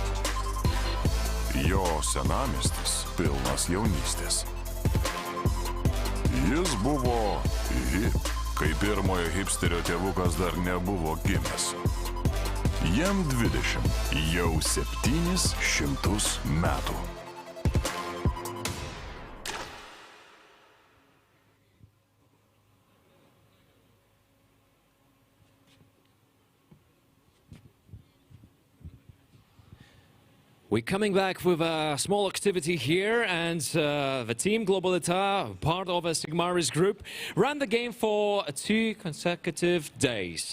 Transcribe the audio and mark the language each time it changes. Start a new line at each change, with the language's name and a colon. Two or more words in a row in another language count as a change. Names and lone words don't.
Lithuanian: Jo senamiestis pilnas jaunystės. Jis buvo hip, kai pirmojo hipsterio tėvukas dar nebuvo gimęs. Jam 20, jau 700 metų.
English: We're coming back with a small activity here, and the team Globalita, part of a Sigmaris group, ran the game for 2 consecutive days.